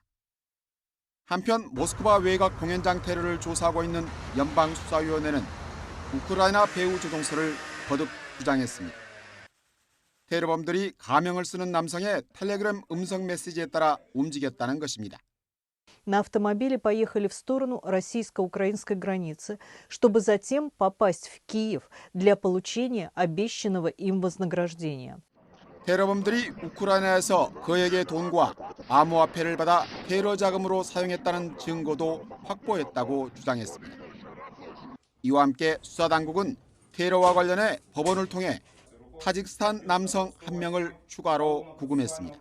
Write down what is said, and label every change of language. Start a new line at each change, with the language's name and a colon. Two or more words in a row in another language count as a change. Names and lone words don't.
Korean: 한편 모스크바 외곽 공연장 테러를 조사하고 있는 연방수사위원회는 우크라이나 배후 조종설을 거듭 주장했습니다. 테러범들이 가명을 쓰는 남성의 텔레그램 음성 메시지에 따라 움직였다는 것입니다.
Russian: На автомобиле поехали в сторону российско-украинской границы, чтобы затем попасть в Киев для получения обещанного им вознаграждения.
Korean: 테러범들이 우크라이나에서 그에게 돈과 암호화폐를 받아 테러 자금으로 사용했다는 증거도 확보했다고 주장했습니다. 이와 함께 수사당국은 테러와 관련해 법원을 통해 타직스탄 남성 1명을 추가로 구금했습니다.